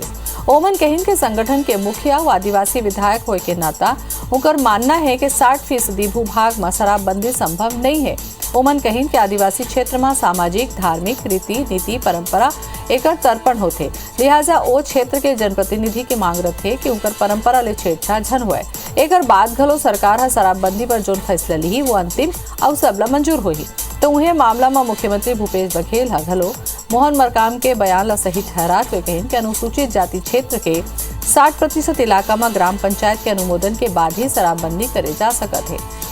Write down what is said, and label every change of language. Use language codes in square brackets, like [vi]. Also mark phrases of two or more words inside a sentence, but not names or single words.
[hne] ओमन कहिन के संगठन के मुखिया व आदिवासी विधायक होए के नाता उनकर मानना है कि 60% भूभाग में शराबबंदी संभव नहीं है। ओमन कहिन के आदिवासी क्षेत्र में सामाजिक, धार्मिक रीति नीति परंपरा एकर तर्पण होते, लिहाजा ओ क्षेत्र के जनप्रतिनिधि की मांग रथे कि उनकर परंपरा ले छेड़छाड़ झन हुए। एकर बाद घलो सरकार शराबबंदी पर जो फैसला ली वो अंतिम और सबला मंजूर होही। तो उन्हें मामला में मुख्यमंत्री भूपेश बघेल घलो मोहन मरकाम के बयान ला सही ठहरात हुए कहें कि अनुसूचित जाति क्षेत्र के 60% इलाका में ग्राम पंचायत के अनुमोदन के बाद ही शराबबंदी करे जा सकत है।